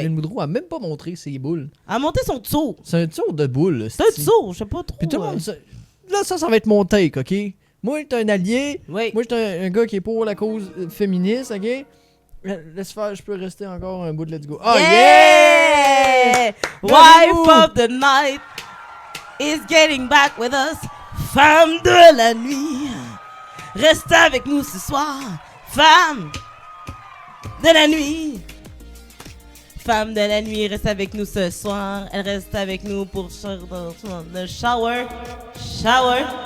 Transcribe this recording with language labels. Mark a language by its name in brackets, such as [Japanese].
[French] Hélène Boudreau, a même pas montré ses boules. Elle a monté son tour. C'est un tour de boules. C'est un tour, je sais pas trop. Puis tout le monde... Là, ça va être mon take, OK? Moi, j'étais un allié. Oui. Moi, j'étais un gars qui est pour la cause féministe, OK? Laisse faire, je peux rester encore un bout de [English] let's go. Oh, yeah! Wife of the night is getting back with us. [French] Femme de la nuit, reste avec nous ce soir. Femme de la nuit. Femme de la nuit, reste avec nous ce soir. Elle reste avec nous pour le shower. Shower.